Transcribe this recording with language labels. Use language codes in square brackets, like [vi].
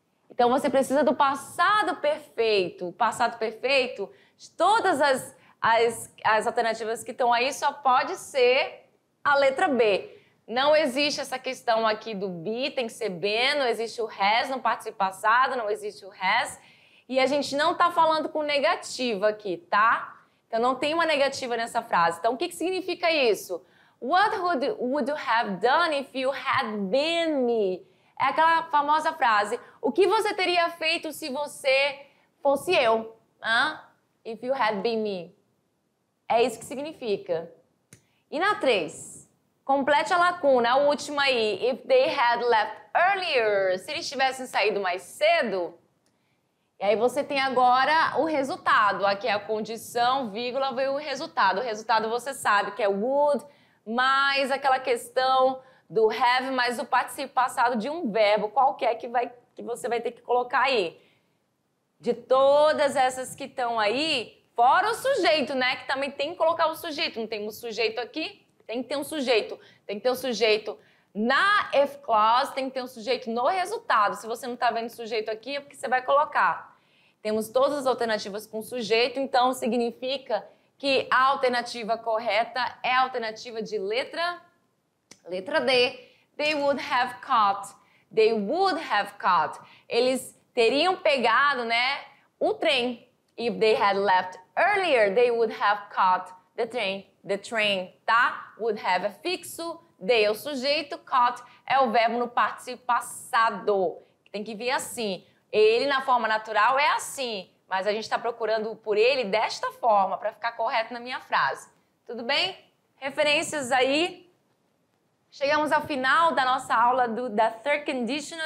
[pt] Então, você precisa do passado perfeito. O passado perfeito, de todas as alternativas que estão aí, só pode ser a letra B. Não existe essa questão aqui do be, tem que ser been, não existe o has no participo passado, não existe o has. E a gente não está falando com negativa aqui, tá? Então, não tem uma negativa nessa frase. Então, o que significa isso? [en] What would you have done if you had been me? [pt] É aquela famosa frase. O que você teria feito se você fosse eu? [en] If you had been me. [pt] É isso que significa. E na 3? Complete a lacuna, a última aí. [en] If they had left earlier. [pt] Se eles tivessem saído mais cedo. E aí você tem agora o resultado. Aqui é a condição, vírgula, veio o resultado. O resultado você sabe que é would, mais aquela questão do have, mais o participo passado de um verbo qualquer que você vai ter que colocar aí. De todas essas que estão aí, fora o sujeito, né? Que também tem que colocar o sujeito. Não tem um sujeito aqui? Tem que ter um sujeito. Tem que ter um sujeito na if clause, tem que ter um sujeito no resultado. Se você não está vendo sujeito aqui, é porque você vai colocar. Temos todas as alternativas com sujeito, então significa que a alternativa correta é a alternativa de letra D. [en] They would have caught. They would have caught. [pt] Eles teriam pegado, né, o trem. [en] If they had left earlier, they would have caught the train. The train, tá? [pt] Would have é fixo, they é o sujeito, caught é o verbo no participo passado. Tem que vir assim. Ele, na forma natural, é assim. Mas a gente está procurando por ele desta forma, para ficar correto na minha frase. Tudo bem? Referências aí. Chegamos ao final da nossa aula da Third Conditional.